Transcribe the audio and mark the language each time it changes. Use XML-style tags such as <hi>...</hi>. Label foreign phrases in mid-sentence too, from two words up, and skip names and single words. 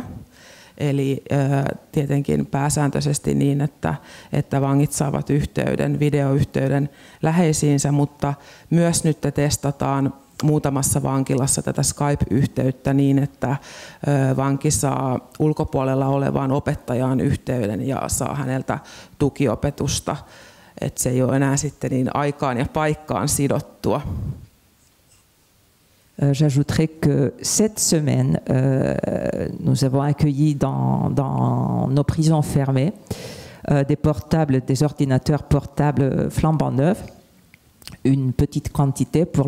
<fi>Eli tietenkin pääsääntöisesti niin, että vangit saavat videoyhteyden läheisiinsä, mutta myös nyt testataan muutamassa vankilassa tätä Skype-yhteyttä niin, että vanki saa ulkopuolella olevaan opettajaan yhteyden ja saa häneltä tukiopetusta. Että se ei ole enää sitten niin aikaan ja paikkaan sidottua.</fi> <fr>J'ajouterais que cette semaine, nous avons accueilli dans nos prisons fermées des ordinateurs portables flambant neufs, une petite quantité pour</fr>